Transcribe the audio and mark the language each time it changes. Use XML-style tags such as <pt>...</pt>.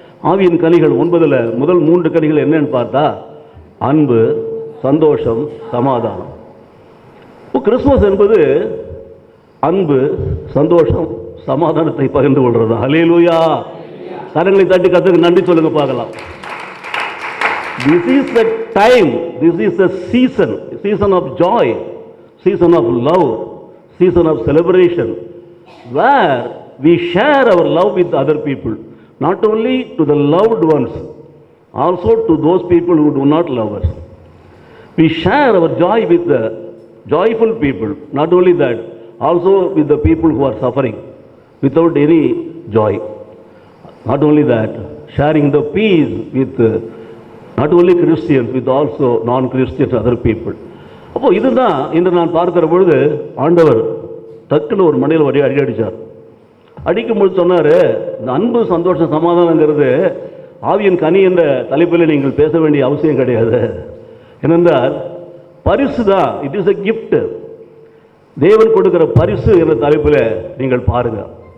<ta>ஆவியின் கனிகள் 9ல் முதல் 3 கனிகள் என்னன்னு பார்த்தா அன்பு, சந்தோஷம், சமாதானம். இப்போ கிறிஸ்துமஸ் என்பது அன்பு, சந்தோஷம், சமாதானத்தை பகிர்ந்து கொள்றது. ஹல்லேலூயா! கரங்களை தட்டி கர்த்தருக்கு நன்றி சொல்லுங்க பார்க்கலாம்.</ta> <en>This is the time, this is the season of joy, season of love, season of celebration, where we share our love with other people, not only to the loved ones, also to those people who do not love us. We share our joy with the joyful people, not only that, also with the people who are suffering without any joy. Not only that, sharing the peace with not only Christians, with also non-Christians, other people.</en> <ta>அப்போ இதுதான் இன்று நான் பார்க்கிற பொழுது ஆண்டவர் டக்குன்னு ஒரு மண்டையில் வழி அடிச்சார். அடிக்கும்போது சொன்னார், இந்த அன்பு, சந்தோஷம், சமாதானங்கிறது ஆவியின் கனி என்ற தலைப்பில் நீங்கள் பேச வேண்டிய அவசியம் கிடையாது. ஏனென்றால் பரிசு தான்,</ta> <en>It is a gift.</en> <ta>தேவன் கொடுக்கிற பரிசு என்ற தலைப்பில் நீங்கள் பாருங்கள்.</ta>